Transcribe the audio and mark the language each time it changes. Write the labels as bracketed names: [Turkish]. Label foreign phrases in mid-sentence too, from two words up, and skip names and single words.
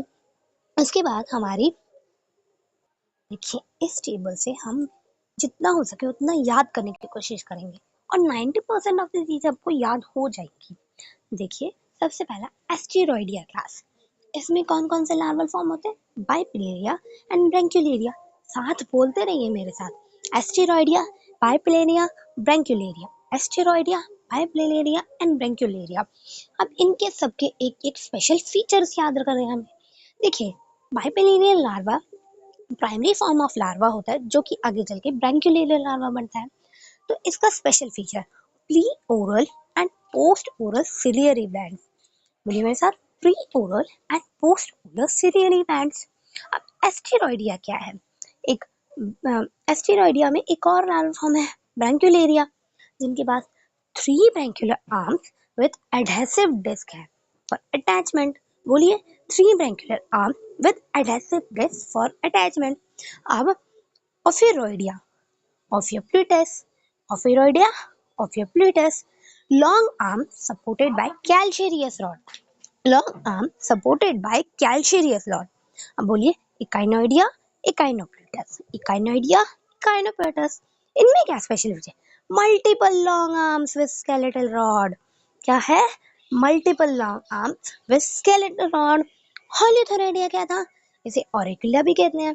[Hindi] उसके बाद हमारी देखिए इस टेबल से हम जितना हो सके उतना याद करने की कोशिश करेंगे और 90% [English] of the [Hindi] चीज़ आपको याद हो जाएगी। देखिए सबसे पहला एस्टेरॉयडिया क्लास। इसमें कौन कौन से [English] larval form [Hindi] होते हैं? बाइप्लेरिया एंड ब्रैंक्युलेरिया। साथ बोलते रहिए मेरे साथ। एस्टेरॉयडिया, बाइप्लेरिया, ब्रैंक्युलेरिया। एस्टेरॉयडिया, बाइप्लेरिया एंड ब्रैंक्युलेरिया। अब इनके सबके एक एक [English] special features [Hindi] याद रखने हैं हमें। देखिए बाइप्लेरिया [English] larva primary form of larva [Hindi] होता है जो कि आगे चल के ब्रैंक्युलेरिया लार्वा बनता है। तो इसका [English] special feature pre oral and post oral ciliary bands. [Hindi] बोलिए मेरे साथ, [English] pre oral and post oral ciliary bands. [Hindi] अब एस्टेरॉयडिया क्या है? एक एस्टेरॉयडिया में एक और [English] larva form [Hindi] है ब्रैंक्युलेरिया, जिनके पास 3 [English] brachiolar arms with adhesive disc [Hindi] है [English] for attachment. [Hindi] बोलिए, 3 [English] brachiolar arm with adhesive disc for attachment. [Hindi] अब ओफिरोइडिया, [English] Ophioplatus, Ophiroidea, Ophioplatus, long arm supported by calcareous rod, long arm supported by calcareous rod। [Hindi] अब बोलिए इकाइनोइडिया, इकाइनोप्लेटस, इकाइनोइडिया, इकाइनोप्लेटस। इनमें क्या [English] special feature? multiple long arms with skeletal rod. [Hindi] क्या है? [English] multiple long arms with skeletal rod. [Hindi] हॉलीथोरेडिया क्या था? इसे ऑरिकुला भी कहते हैं।